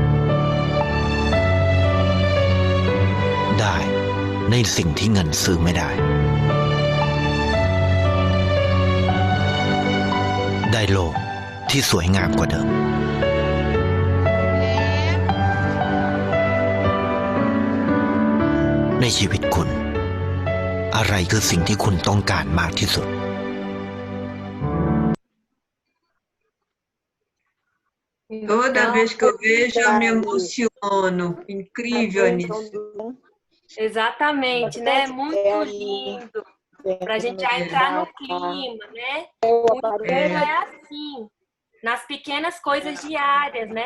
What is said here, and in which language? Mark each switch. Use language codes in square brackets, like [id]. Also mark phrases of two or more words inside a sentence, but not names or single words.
[th] ได้ในสิ่งที่เงินซื้อไม่ได้ได้โลกที่สวยงามกว่าเดิมในชีวิตคุณอะไรคือสิ่งที่คุณต้องการมากที่สุด [pt] Toda vez que eu vejo, eu me emociono. Incrível, Anísio. Exatamente, né? Muito lindo. Para a gente já entrar no clima, né? Muito é assim, nas pequenas coisas diárias, né?